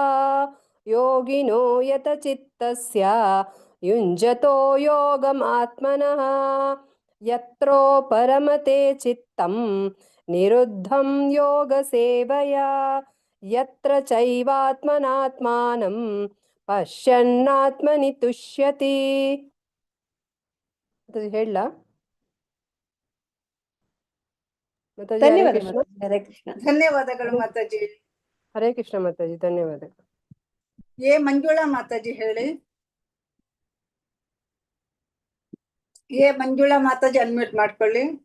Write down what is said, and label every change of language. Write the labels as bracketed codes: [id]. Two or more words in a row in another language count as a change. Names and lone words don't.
[sa] योगिनो यतचित्तस्य युञ्जतो योगमात्मनः यत्रो परमते चित्तं निरुद्धं योगसेवया यत्र चैवात्मनात्मानं पश्यन्नात्मनि तुष्यति [kn] ಮಾತಾಜಿ ಹೇಳಲಾ ಮಾತಾಜಿ? ಹರೇ ಧನ್ಯವಾದ ಕೃಷ್ಣ. ಮಾತಾಜಿ. ಹರೇ ಕೃಷ್ಣ. ಧನ್ಯವಾದಗಳು ಮಾತಾಜಿ. ಹರೇ ಕೃಷ್ಣ ಮಾತಾಜಿ, ಧನ್ಯವಾದಗಳು. ಮಂಜುಳಾ ಮಾತಾಜಿ ಹೇಳಿ. ಮಂಜುಳಾ ಮಾತಾಜಿ ಅನ್ಮ್ಯೂಟ್ ಮಾಡ್ಕೊಳ್ಳಿ.